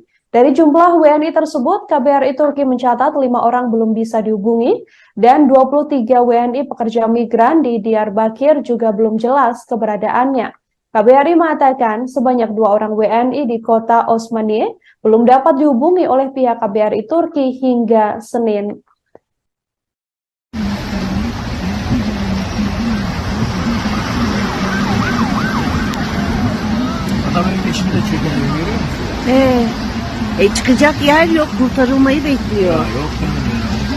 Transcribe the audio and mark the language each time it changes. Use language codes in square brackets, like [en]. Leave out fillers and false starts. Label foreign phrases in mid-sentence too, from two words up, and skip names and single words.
[id] Dari jumlah WNI tersebut, KBRI Turki mencatat 5 orang belum bisa dihubungi dan 23 WNI pekerja migran di Diyarbakir juga belum jelas keberadaannya. KBRI mengatakan sebanyak 2 orang WNI di kota Osmaniye belum dapat dihubungi oleh pihak KBRI Turki hingga Senin. [tr] Adamın peşini de çekiyor, görüyor musun? Çıkacak yer yok, kurtarılmayı bekliyor. Ya yok canım ya.